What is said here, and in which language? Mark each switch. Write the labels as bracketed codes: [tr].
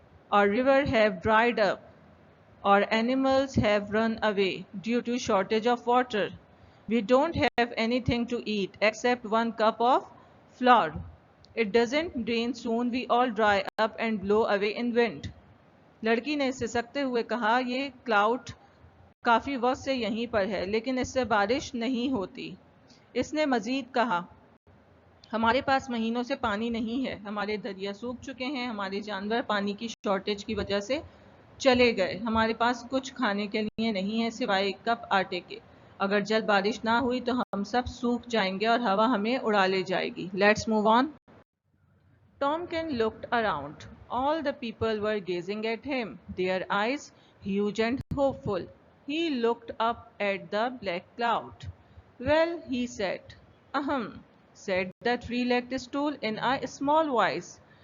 [en] Our river have dried up. Our animals have run away due to shortage of water. We don't have anything to eat except one cup of flour. It doesn't rain soon, we all dry up and blow away in wind." [hi] लड़की ने सिसकते हुए कहा, "ये cloud काफ़ी वक्त से यहीं पर है, लेकिन इससे बारिश नहीं होती." इसने मज़ीद कहा, "हमारे पास महीनों से पानी नहीं है, हमारे दरिया सूख चुके हैं, हमारे जानवर पानी की शॉर्टेज की वजह से चले गए, हमारे पास कुछ खाने के लिए नहीं है सिवाय एक कप आटे के। अगर जल्द बारिश ना हुई तो हम सब सूख जाएंगे और हवा हमें उड़ा ले जाएगी." [en] Let's move on. Tomkin looked around. All the people were gazing at him, their eyes huge and hopeful. He looked up at the black cloud. Well, he said. Ahem, said the three-legged stool in a small voice.